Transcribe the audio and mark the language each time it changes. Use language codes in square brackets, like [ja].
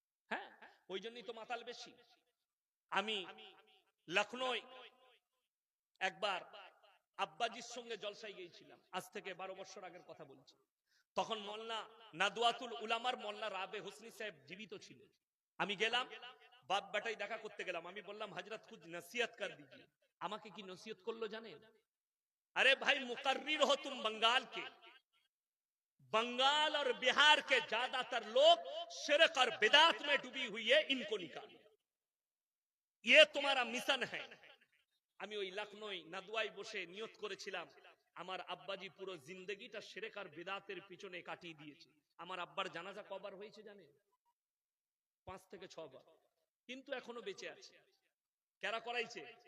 [bn] হ্যাঁ, ওই জন্যই তো মাতাল বেশি। আমি লখনৌ একবার আব্বাজির সঙ্গে জলসায় গিয়েছিলাম, আজ থেকে 12 বছর আগের কথা বলছি। তখন মোল্লা নাদওয়াতুল উলামার মোল্লা রাবে হোসনি সাহেব জীবিত ছিলেন। আমি গেলাম, বাপ বেটাই দেখা করতে গেলাম। আমি বললাম [hi] হযরত খুদ নসিহত কর দিজিয়ে। [bn] আমাকে কি নসিহত করলো জানেন? [hi] अरे भाई मुकर्रिर हो तुम बंगाल के, बंगाल और बिहार के ज्यादातर लोग शिरक और बिदात में डूबी हुई है, इनको निकालो, ये तुम्हारा मिशन है। [bn] আমি ওই লখনৌ নাদওয়ায় বসে নিয়ত করেছিলাম আমার আব্বাজি পুরো জিন্দেগিটা শিরক আর বিদাতের পিছনে কাটিয়ে দিয়েছে। আমার আব্বার জানাজা কবার হয়েছে জানেন? 5 থেকে 6 বার, কিন্তু এখনো বেঁচে আছে। কারা করাইছে?